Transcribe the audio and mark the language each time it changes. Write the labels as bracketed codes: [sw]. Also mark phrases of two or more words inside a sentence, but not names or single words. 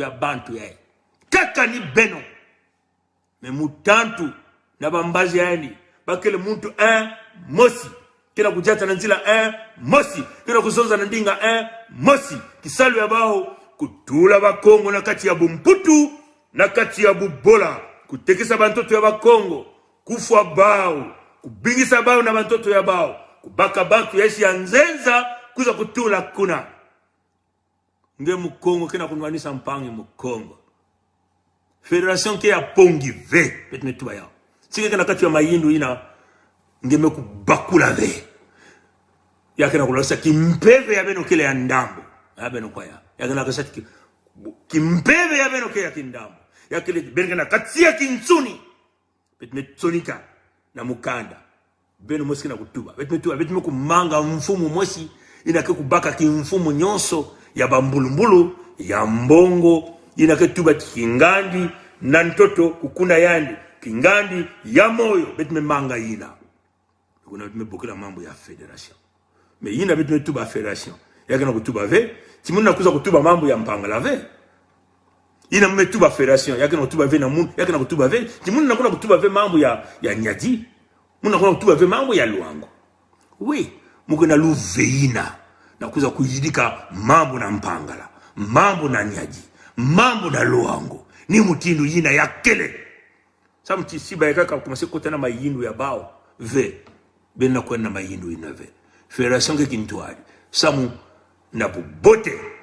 [kg] ya bantu yae kaka ni beno me mutantu na bambazi yani bakele muntu mosi kina kujata na nzila mosi kina kuzonza na ndinga mosi kisalu ya bao kutula bakongo na kati ya bumputu na kati ya bubola kutekisa bantoto ya bakongo kufwa bao kubingisa bao na bantoto ya bao kubaka bantu yesi ya nzenza kuza kutula kuna nge mukongo kina kunwanisa mpangi mukongo [fr] Fédération qui a [kg] pongi ve petme tuba yao sike kana kati ya mayindu ina ngeme kubakula ve yake na kulosa kimpeve ya beno kile ya ndambo ya beno kwa ya kana kasati kimpeve ya beno kile ya kindambo ya kile beno kana kati ya kintsuni petme tsonika na mukanda beno mosi na kutuba petme kumanga mfumu mosi ina ke kubaka kimfumu nyonso ya bambulumbulu ya mbongo ina ke tuba kingandi na ntoto kukuna yandi kingandi ya moyo betme manga ina kuna betme bokela mambo ya fédération mais ina betme tuba fédération yake na kutuba ve timuna kuza kutuba mambo ya mpangala ve ina mmetuba fédération yake na kutuba ve na mundu yake na kutuba ve timuna kuna kutuba ve mambo ya nyadi muna kuna kutuba ve mambo ya luango we mukuna luveina na kuza kuyidika mambo na mpangala mambo na nyadi mambo na luango ni mutindu yina ya kele samu tisiba ya kaka kumase kutana mayindu ya bao ve bena kwenda mayindu ina ve fédération ke kintuari samu na bubote